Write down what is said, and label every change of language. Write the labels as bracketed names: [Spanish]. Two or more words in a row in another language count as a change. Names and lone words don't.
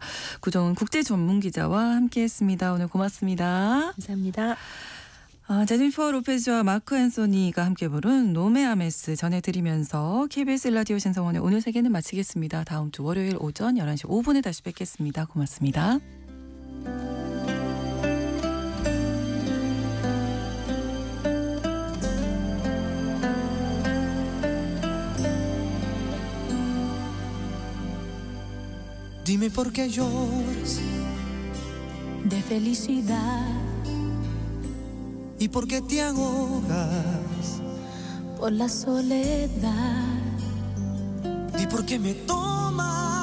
[Korean] 구정은 국제 전문 기자와 함께했습니다. 오늘 고맙습니다. 감사합니다. 제니퍼 로페즈와 마크 앤소니가 함께 부른 노메아메스 전해드리면서 KBS 라디오 신성원의 오늘 세계는 마치겠습니다. 다음 주 월요일 오전 11시 5분에 다시 뵙겠습니다. 고맙습니다. [Spanish] Dime por qué lloras de felicidad y por qué te ahogas por la soledad y por qué me tomas